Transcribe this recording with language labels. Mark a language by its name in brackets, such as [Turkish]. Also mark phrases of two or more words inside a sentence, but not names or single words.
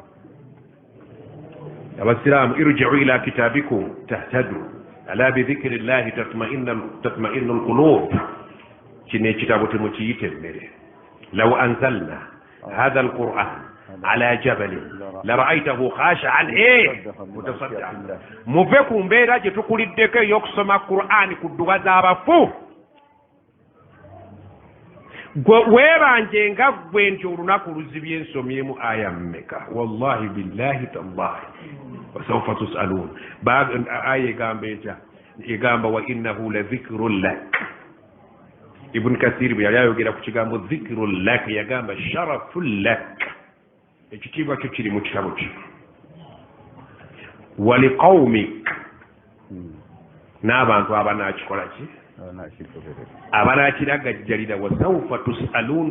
[Arabic] Abasiraamu ارجعوا إلى كتابكم تهتدوا ألا بذكر الله تطمئن القلوب. [Ganda] Kino ekitabo temukiyite mmere. [Arabic] لو أنزلنا هذا القرآن على جبل لرأيته خاشعا متصدعا. [Ganda] Muve ku mbeera gye tukuliddeko ey'okusoma Qur'an ku dduba z'abafu. Weebanje nga ggwe nti olunaku luzibye ensomyemu aya mmeka. [Arabic] والله بالله تالله وسوف تسألون. [Ganda] Aya egamba etya? Egamba [Arabic] وإنه لذكر لك. [Ganda] Ibn Kathir bwe yali ayogera ku kigambo [Arabic] ذكر لك [Ganda] yagamba [Arabic] شرف لك. [Ganda] Ekitiibwa kyo kiri mu kitabo kyo. [Arabic] ولقومك, [Ganda] n'abantu abanaakikola ki? Abanaakiragajjalira. [Arabic] وسوف تسألون.